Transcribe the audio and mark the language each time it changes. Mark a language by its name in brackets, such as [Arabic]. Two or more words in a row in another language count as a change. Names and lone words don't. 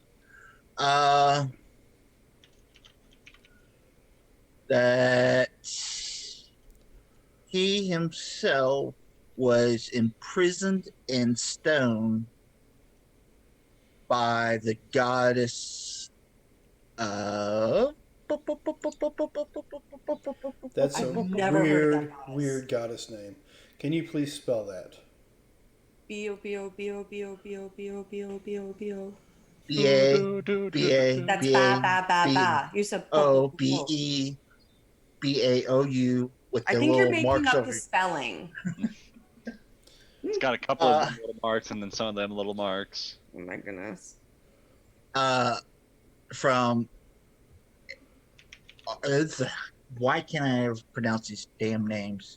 [English] That he himself was imprisoned in stone by the goddess of. That's I've a never heard of that goddess. weird goddess name. Can you please spell that? B-O-B-O-B-O-B-O-B-O-B-O-B-O-B-O. B-A That's ba ba ba ba. You said po. Bebeaou with I the think you're little making marks up over. the spelling. It's got a couple of little marks and then some of them little marks. Oh my goodness. From why can't I ever pronounce these damn names?